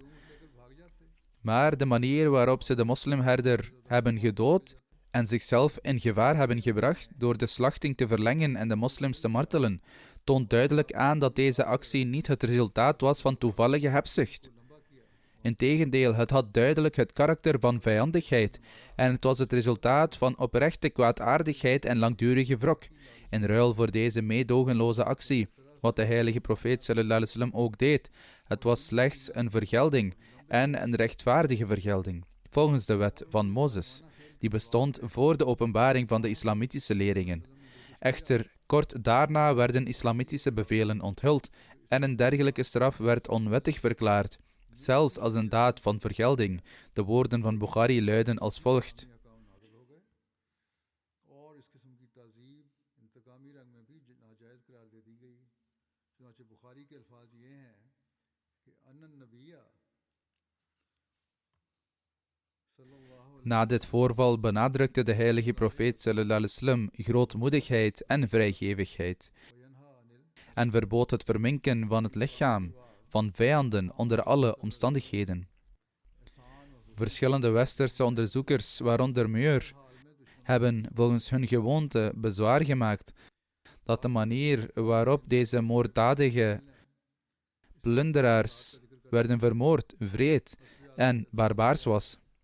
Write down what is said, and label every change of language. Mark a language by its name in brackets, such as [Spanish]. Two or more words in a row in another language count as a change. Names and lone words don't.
[Dutch] Maar de manier waarop ze de moslimherder hebben gedood en zichzelf in gevaar hebben gebracht door de slachting te verlengen en de moslims te martelen, toont duidelijk aan dat deze actie niet het resultaat was van toevallige hebzucht. Integendeel, het had duidelijk het karakter van vijandigheid en het was het resultaat van oprechte kwaadaardigheid en langdurige wrok, in ruil voor deze meedogenloze actie, wat de heilige profeet [Arabic] صلى الله عليه وسلم [Dutch] ook deed. Het was slechts een vergelding en een rechtvaardige vergelding, volgens de wet van Mozes, die bestond voor de openbaring van de islamitische leringen. Echter, kort daarna werden islamitische bevelen onthuld en een dergelijke straf werd onwettig verklaard, zelfs als een daad van vergelding. De woorden van Bukhari luiden als volgt. Na dit voorval benadrukte de heilige profeet [Arabic] صلى الله عليه وسلم [Dutch] grootmoedigheid en vrijgevigheid en verbood het verminken van het lichaam van vijanden onder alle omstandigheden. Verschillende westerse onderzoekers, waaronder Muir, hebben volgens hun gewoonte bezwaar gemaakt dat de manier waarop deze moorddadige plunderaars werden vermoord wreed en barbaars was.